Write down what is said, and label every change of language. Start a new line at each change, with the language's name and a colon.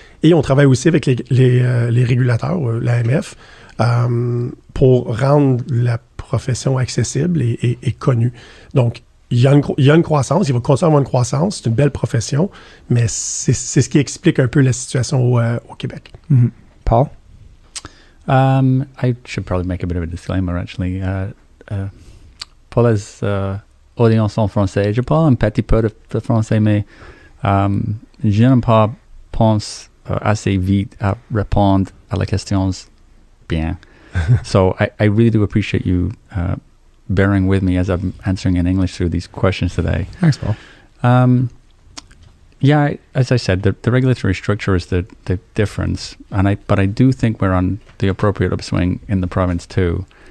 French: Et on travaille aussi avec les régulateurs, l'AMF, pour rendre la profession accessible et connue. Donc, il y a une croissance, il va continuer à avoir une croissance, c'est une belle profession, mais c'est ce qui explique un peu la situation au Québec. Mm-hmm. Paul?
English: I should probably make a bit of a disclaimer, actually.
French: Pour les audiences en français, je parle un petit peu de français, mais je n'ai pas pense assez vite à répondre à la question bien.
English: So I really do appreciate you bearing with me as I'm answering in English through these questions today. Thanks, Paul. Yeah, as I said, the regulatory structure is the difference, but I do think we're on the appropriate upswing in the province too.